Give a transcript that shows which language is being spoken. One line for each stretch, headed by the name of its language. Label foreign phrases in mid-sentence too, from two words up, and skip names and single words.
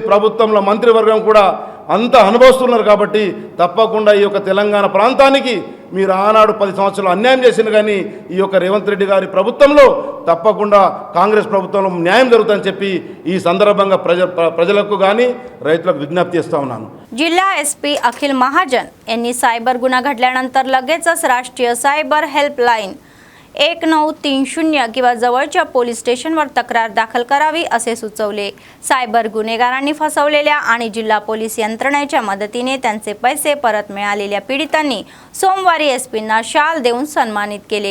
Telugu: ప్రభుత్వంలో మంత్రివర్గం కూడా అంత అనుభవిస్తున్నారు కాబట్టి తప్పకుండా ఈ యొక్క తెలంగాణ ప్రాంతానికి మీరు ఆనాడు 10 సంవత్సరాలు అన్యాయం చేసింది, కానీ ఈ యొక్క రేవంత్ రెడ్డి గారి ప్రభుత్వంలో తప్పకుండా కాంగ్రెస్ ప్రభుత్వంలో న్యాయం జరుగుతుందని చెప్పి ఈ సందర్భంగా ప్రజలకు కానీ రైతులకు विज्ञप्ती చేస్తా ఉన్నాను.
Marathi: जिल्हा एसपी अखिल महाजन यांनी सायबर गुन्हा घडल्यानंतर लगेचच राष्ट्रीय सायबर हेल्पलाईन 1930 किंवा जवळच्या पोलीस स्टेशनवर तक्रार दाखल करावी असे सुचवले. सायबर गुन्हेगारांनी फसवलेल्या आणि जिल्हा पोलीस यंत्रणेच्या मदतीने त्यांचे पैसे परत मिळालेल्या पीडितांनी सोमवारी एसपींना शाल देऊन सन्मानित केले.